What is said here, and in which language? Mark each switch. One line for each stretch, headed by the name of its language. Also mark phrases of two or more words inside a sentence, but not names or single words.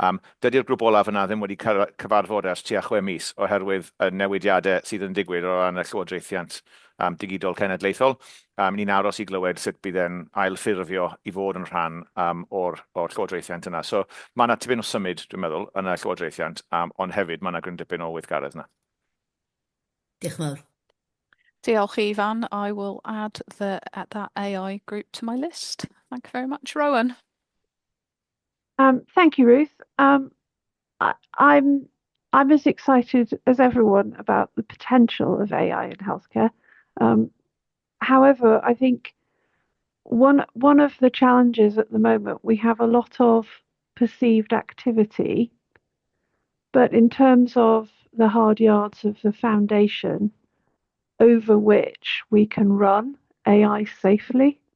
Welsh: Dydy'r grŵp olaf yna ddim wedi cyfarfod ers tua 6 mis oherwydd y newidiadau sydd yn digwydd o ran y llywodraethiant digidol cenedlaethol. Ni'n aros i glywed sut bydd e'n ailffurfio i fod yn rhan o'r llywodraethiant yna. So mae yna tipyn o symud, dwi'n meddwl, yn y llywodraethiant, ond hefyd mae yna gryn dipyn o weithgaredd yna. Diolch yn fawr. Diolch, Ifan.
English: I will add that AI group to my list. Thank you very much, Rowan. Thank you, Ruth. I'm as excited as everyone about the potential of AI in healthcare. However, I think one of the challenges at the moment, we have a lot of perceived activity, but in terms of the hard yards of the foundation over which we can run AI safely,